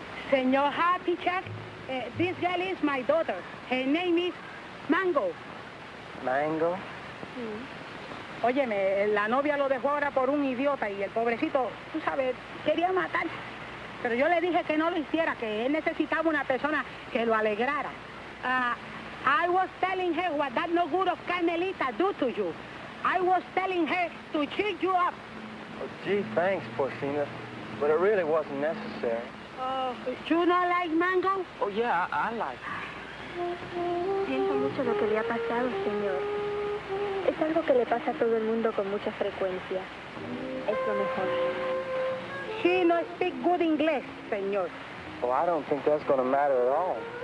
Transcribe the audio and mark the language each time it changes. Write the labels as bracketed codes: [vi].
[en] Senor Happy Chuck, this girl is my daughter. Her name is Mango. Mango? [es] Óyeme, la novia lo dejó ahora por un idiota y el pobrecito, tú sabes, quería matar. Pero yo le dije que no lo hiciera, que él necesitaba una persona que lo alegrara. [en] I was telling her what that no good of Carmelita do to you. I was telling her to cheer you up. Oh, gee, thanks, Porcina. But it really wasn't necessary. You not like Mango? Oh, yeah, I like it. [es] Siento mucho lo que le ha pasado, señor. Es algo que le pasa a todo el mundo con mucha frecuencia. Es lo mejor. [en] She no speak good English, señor. Well, I don't think that's going to matter at all.